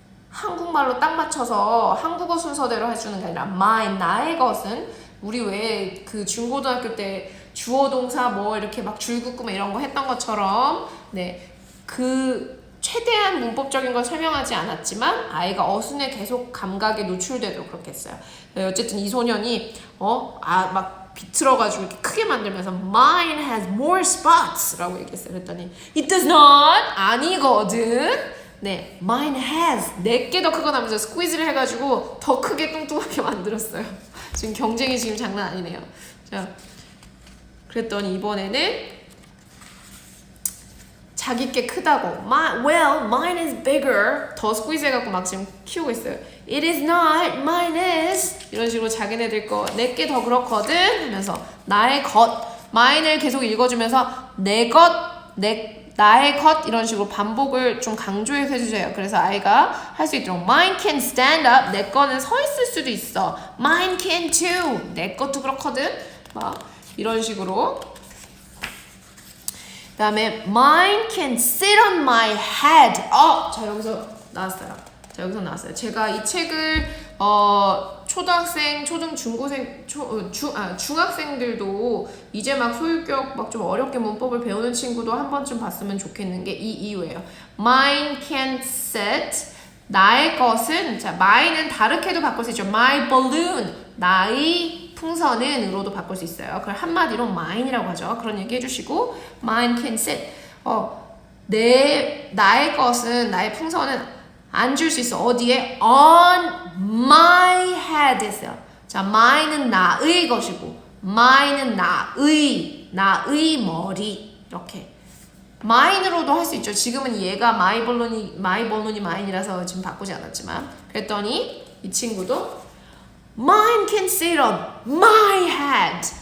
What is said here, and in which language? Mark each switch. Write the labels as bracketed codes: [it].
[ko] 한국말로 딱 맞춰서 한국어 순서대로 해주는 게 아니라 mine, 나의 것은 우리 왜 그 중고등학교 때 주어 동사 뭐 이렇게 막 줄 긋고 막 이런 거 했던 것처럼 네, 그 최대한 문법적인 걸 설명하지 않았지만 아이가 어순에 계속 감각에 노출되도록 그렇게 했어요. 어쨌든 이 소년이 막 비틀어가지고 이렇게 크게 만들면서 [en] Mine has more spots [ko] 라고 얘기했어요. 그랬더니 [en] It does not [ko] 아니거든. 네, [en] Mine has [ko] 4개 더 크거나 하면서 스퀴즈를 해가지고 더 크게 뚱뚱하게 만들었어요. 지금 경쟁이 지금 장난 아니네요. 자, 그랬더니 이번에는 자기 게 크다고 [en] well, mine is bigger [ko] 더 스퀴즈 해갖고 막 지금 키우고 있어요. [en] It is not, mine is [ko] 이런 식으로 자기네들 거 내게 더 그렇거든 하면서 나의 것 mine을 계속 읽어주면서 내 것, 나의 것 이런 식으로 반복을 좀 강조해서 해주세요. 그래서 아이가 할 수 있도록 [en] mine can stand up [ko] 내 거는 서 있을 수도 있어. [en] mine can too [ko] 내 것도 그렇거든 막 이런 식으로. 그 다음에 [en] mine can sit on my head. [ko] 자 여기서 나왔어요. 제가 이 책을 초등학생, 중고생, 중학생들도 이제 막 소유격 막 좀 어렵게 문법을 배우는 친구도 한 번쯤 봤으면 좋겠는 게 이 이유예요. [en] Mine can sit. [ko] 나의 것은 자 mine은 다르게도 바꿀 수 있죠. [en] My balloon. [ko] 나의 풍선은으로도 바꿀 수 있어요. 그걸 한마디로 mine이라고 하죠. 그런 얘기 해주시고 [en] mine can sit. [ko] 나의 것은 나의 풍선은 앉을 수 있어. 어디에? [en] On my head [ko] 했어요. 자, mine은 나의 것이고 mine은 나의 머리 이렇게 mine으로도 할 수 있죠. 지금은 얘가 [en] my balloon [ko] 이 mine이라서 지금 바꾸지 않았지만 그랬더니 이 친구도 [en] Mine can sit on my head.